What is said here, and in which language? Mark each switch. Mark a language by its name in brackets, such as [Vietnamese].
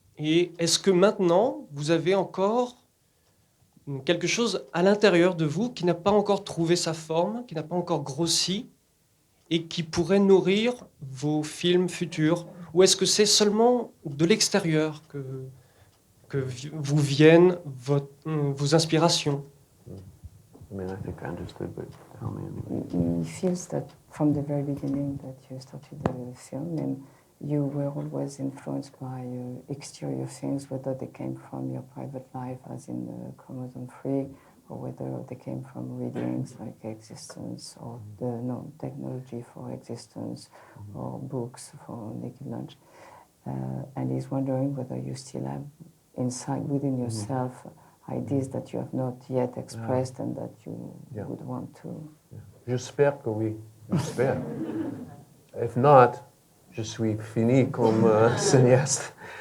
[French] Et est-ce que maintenant, vous avez encore quelque chose à l'intérieur de vous qui n'a pas encore trouvé sa forme, qui n'a pas encore grossi, et qui pourrait nourrir vos films futurs? Ou est-ce que c'est seulement de l'extérieur que vous viennent vos inspirations? [English] I mean, I think I understood, but tell me anyway. He feels that from the very beginning that you started the film and you were always influenced by exterior things, whether they came from your private life, as in Chromosome 3, or whether they came from readings like Existence, or the technology for Existence, or books for Naked Lunch. And he's wondering whether you still have inside within yourself ideas that you have not yet expressed and that you would want to. [French] J'espère que oui. J'espère. [English] If not, [French] je suis fini comme cinéaste.